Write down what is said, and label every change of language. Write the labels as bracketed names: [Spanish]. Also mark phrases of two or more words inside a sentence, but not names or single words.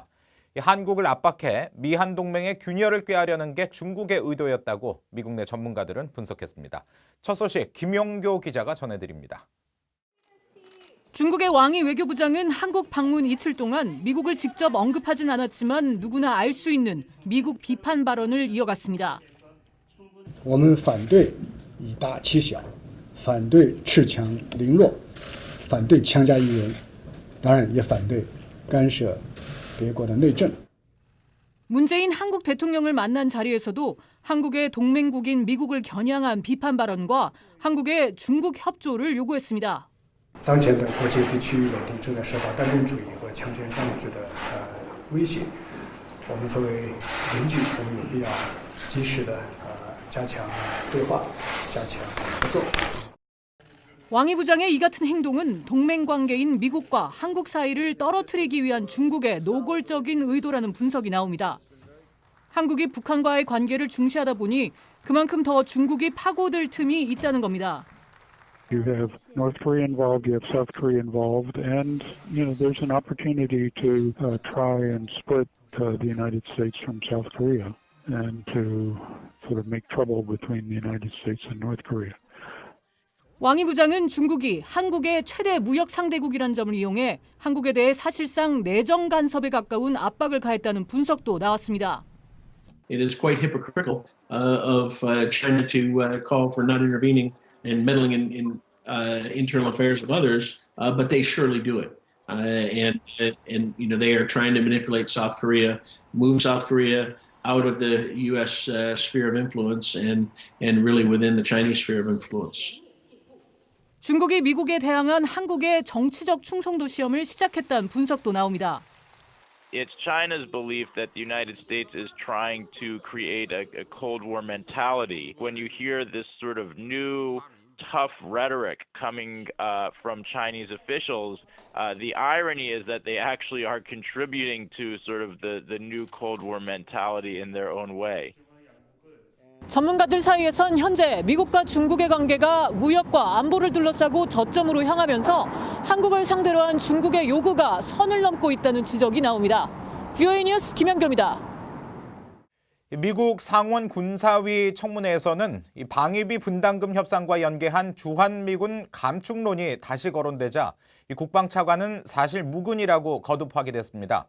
[Korean] 한국을 압박해 미한 동맹의 균열을 꾀하려는 게 중국의 의도였다고 미국 내 전문가들은 분석했습니다. 첫 소식 김용교 기자가 전해드립니다. 중국의 왕이 외교부장은 한국 방문 이틀 동안 미국을 직접 언급하진 않았지만 누구나 알 수 있는 미국 비판 발언을 이어갔습니다. [Chinese] 我们反对以大欺小，反对恃强凌弱，反对强加于人，当然也反对干涉别国的内政。 [Korean] 문재인 한국 대통령을 만난 자리에서도 한국의 동맹국인 미국을 겨냥한 비판 발언과 한국의 중국 협조를 요구했습니다. [Chinese] 当前的国际和区域稳定正在受到单边主义和强权占有制的威胁，我们作为邻居，我们有必要及时的加强对话，加强合作。 [Korean] 왕이 부장의 이 같은 행동은 동맹 관계인 미국과 한국 사이를 떨어뜨리기 위한 중국의 노골적인 의도라는 분석이 나옵니다. 한국이 북한과의 관계를 중시하다 보니 그만큼 더 중국이 파고들 틈이 있다는 겁니다. [English] You have North Korea involved, you have South Korea involved, and there's an opportunity to try and split the United States from South Korea and to sort of make trouble between the United States and North Korea. [Korean] 왕이 부장은 중국이 한국의 최대 무역 상대국이란 점을 이용해 한국에 대해 사실상 내정 간섭에 가까운 압박을 가했다는 분석도 나왔습니다. [English] It is quite hypocritical of China to call for not intervening and meddling in internal affairs of others, but they surely do it. And they are trying to manipulate South Korea, move South Korea out of the U.S. Sphere of influence and really within the Chinese sphere of influence. [Korean] 중국이 미국에 대항한 한국의 정치적 충성도 시험을 시작했다는 분석도 나옵니다. [English] It's China's belief that the United States is trying to create a Cold War mentality. When you hear this sort of new, tough rhetoric coming from Chinese officials, the irony is that they actually are contributing to sort of the new Cold War mentality in their own way. [Korean] 전문가들 사이에선 현재 미국과 중국의 관계가 무역과 안보를 둘러싸고 저점으로 향하면서 한국을 상대로 한 중국의 요구가 선을 넘고 있다는 지적이 나옵니다. VOA 뉴스 김연교입니다. 미국 상원 군사위 청문회에서는 방위비 분담금 협상과 연계한 주한미군 감축론이 다시 거론되자 국방차관은 사실 무근이라고 거듭 확인했습니다.